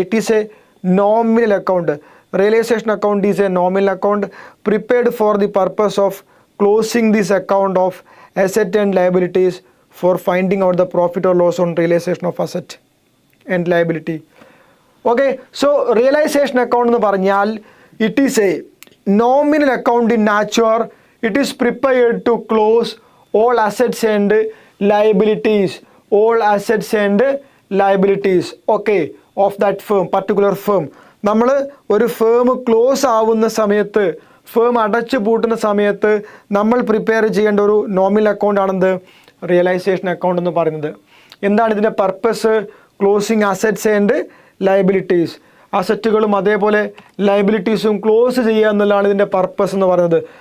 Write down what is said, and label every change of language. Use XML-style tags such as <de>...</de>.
<en>It is a nominal account. Realisation account is a nominal account prepared for the purpose of closing this account of asset and liabilities for finding out the profit or loss on realisation of asset and liability. Okay, so realisation account</en> <ml>എന്ന് പറഞ്ഞാൽ</ml> <en>It is a nominal account in nature. It is prepared to close all assets and liabilities, all assets and liabilities, okay, of that firm, particular firm.</en> <ml>നമ്മൾ ഒരു firm close ആവുന്ന സമയത്ത്, firm അടച്ചു പൂട്ടുന്ന സമയത്ത് നമ്മൾ prepare ചെയ്യേണ്ട ഒരു നോമിനൽ അക്കൗണ്ട് ആണെന്ത്? റിയലൈസേഷൻ അക്കൗണ്ട് എന്ന് പറയുന്നത്. എന്താണ് ഇതിൻ്റെ purpose?</ml> <en>Closing assets and liabilities.</en> <ml>അസറ്റുകളും അതേപോലെ ലയബിലിറ്റീസും ക്ലോസ് ചെയ്യുക എന്നുള്ളതാണ് ഇതിൻ്റെ പർപ്പസ് എന്ന് പറയുന്നത്.</ml>